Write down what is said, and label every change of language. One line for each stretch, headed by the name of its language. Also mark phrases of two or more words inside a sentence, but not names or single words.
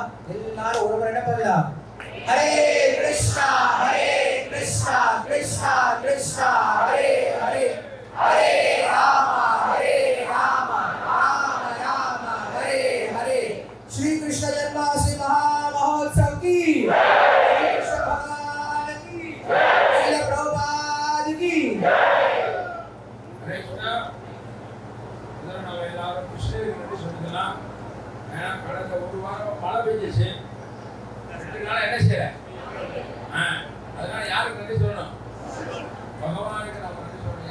Tamil: எல்லாரும் ஒருவர் என்ன பண்ணலாம்,
Sanskrit: हरे कृष्णा कृष्णा कृष्णा कृष्णा हरे हरे हरे राम राम राम हरे हरे.
Hindi: ஸ்ரீ கிருஷ்ண ஜென்மாஷ்டமி மகா மஹோத்சவ் की जय, कृष्ण भगवान की जय, श्रील प्रभुपाद की जय.
Sanskrit: हरे कृष्णा.
Tamil: இதெல்லாம் நம்ம எல்லாரும் கிருஷ்ணருக்கு நன்றி சொல்லிக்கலாம். ஏன்னா கடந்த ஒரு வாரம் மழை பெஞ்சிச்சு, 2 நாள் என்ன செய்யல, அதனால யாருக்கு நன்றி சொல்லணும், பகவானுக்கு நம்ம நன்றி சொல்லணும்.